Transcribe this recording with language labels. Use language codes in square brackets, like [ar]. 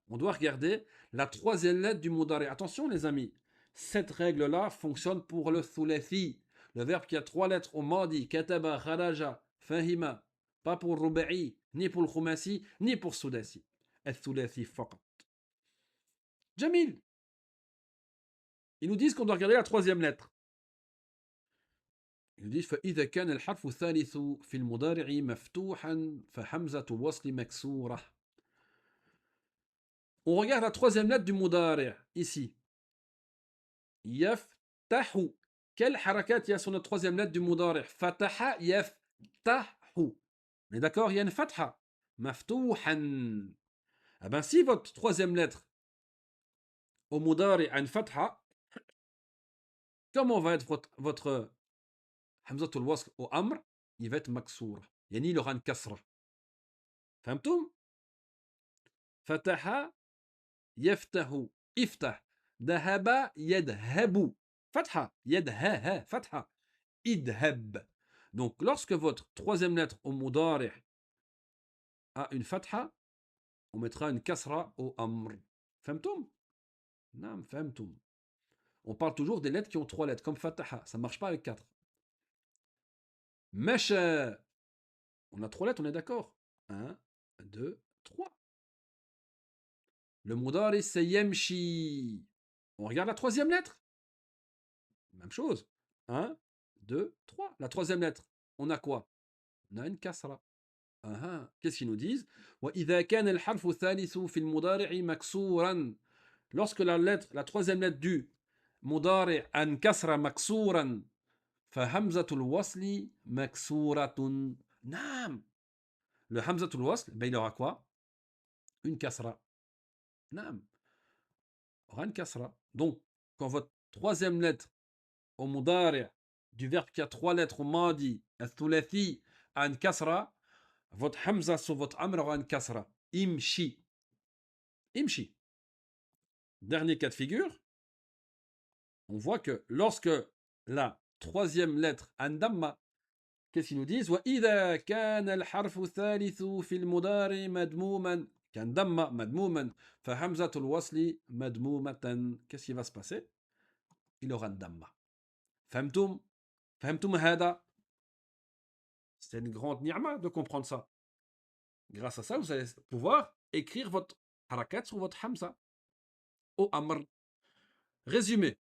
[fr] On doit regarder la troisième lettre du mudari. Attention les amis, cette règle-là fonctionne pour le thulathi, le verbe qui a 3 lettres au madi, kataba, kharaja, fahima, pas pour ruba'i, ni pour le khumasi, ni pour sudasi. [ar] الثلاثي فقط. Jamil. [fr] Ils nous disent qu'on doit regarder la troisième lettre. Ils nous disent [ar] فإذا كان الحرف الثالث في المضارع مفتوحا فحمزة الوصل مكسورة. [fr] On regarde la troisième lettre du mudari ici. Yaftahu. Quelle harakat il y a sur notre troisième lettre du mudari'? Fataha yaftahu. On est d'accord? Il y a une fatha. Maftouhan. Ah ben si votre troisième lettre au mudari' a une fatha, comment va être votre hamzatul wasl au amr? Il va être maksoura. Yani il aura une kasra. [ar] فهمتم؟ فتح يفتح افتح ذهب يذهب فتحة يدها فتحة idhab. [fr] Donc lorsque votre troisième lettre au mudari' a une fatha, on mettra une kasra au amr. [ar] فهمتم؟ [fr] Non, [ar] فهمتم. [fr] On parle toujours des lettres qui ont trois lettres, comme fataha. Ça ne marche pas avec quatre. Masha. On a trois lettres, on est d'accord. 1, 2, 3. Le mudari' c'est yamshi. On regarde la troisième lettre. Même chose. 1, 2, 3. La troisième lettre, on a quoi? On a une kasra. Qu'est-ce qu'ils nous disent? [ar] وإذا كان الحرف الثالث في المضارع مكسورا. [fr] Lorsque la troisième lettre du مضارع a une kasra [ar] مكسورا فهمزة الوصل مكسورة. [fr] نعم. Le hamzatul wasl, ben il aura quoi? Une kasra. نعم. Aura une kasra. Donc, quand votre troisième lettre au mudari' du verbe qui a trois lettres au madi, al-thulathi, a une kasra, votre hamza sur votre amr aura une kasra. Imshi. Imshi. Dernier cas de figure, on voit que lorsque la troisième lettre a une damma, qu'est-ce qu'ils nous disent? [ar] وإذا كان الحرف الثالث في المضارع مدموما كان damma مدموما فهمزة الوصل مدمومة. [fr] Qu'est-ce qui va se passer? Il aura une damma. [ar] فهمتم؟ فهمتم هذا؟ [fr] C'est une grande ni'ma de comprendre ça. Grâce à ça, vous allez pouvoir écrire votre harakat sur votre hamza au amr. Résumé.